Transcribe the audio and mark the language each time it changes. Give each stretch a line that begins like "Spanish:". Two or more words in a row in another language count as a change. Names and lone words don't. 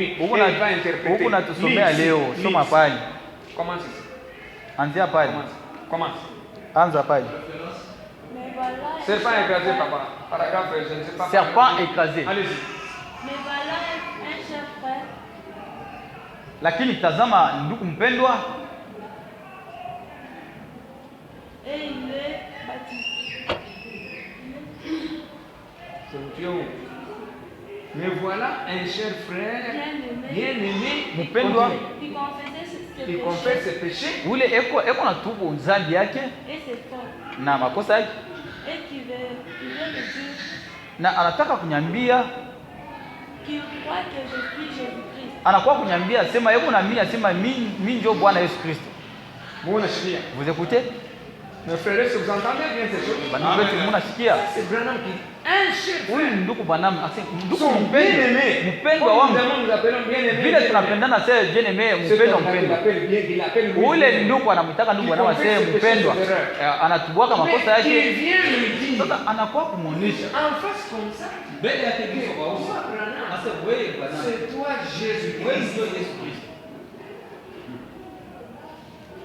French: Et il va interpréter. Commence ici. Commence. Serpent écrasé, papa. Paragraphe, je ne sais pas. Serpent écrasé. Allez-y. Mais voilà un cher frère.
Swahili: Lakini tazama ndugu mpendwa.
French: Et il est baptisé. Mais voilà un cher frère bien-aimé qui confesse ses péchés. Et c'est fort.
Swahili: Na makosa yake.
French: Et qui veut me dire
Swahili: na anataka kunyambia
French: qu'il croit que je suis Jésus-Christ.
Swahili: Anakuwa kunyambia sema yeye unaamini asema mimi ndio Bwana Yesu Kristo.
French: Vous écoutez? Mes frères, est-ce que vous entendez bien ces choses? C'est Branham qui un chef. Oui,
Swahili: ndugu Branham, ndugu
French: bien-aimé.
Swahili: Mpendwa wangu.
French: Nous appelons bien-aimé.
Swahili: Vile tunapendana sasa bien-aimé, mpendwa. Ule ndugu anamtaka ndugu Branham sasa mpendwa. Anatubwaka makosa yake. Sasa anakuwa kumuonesha.
French: En face comme ça.
Swahili: Mbele yake Kristo kwa uso. Sasa wewe Branham.
French: C'est toi Jésus-Christ.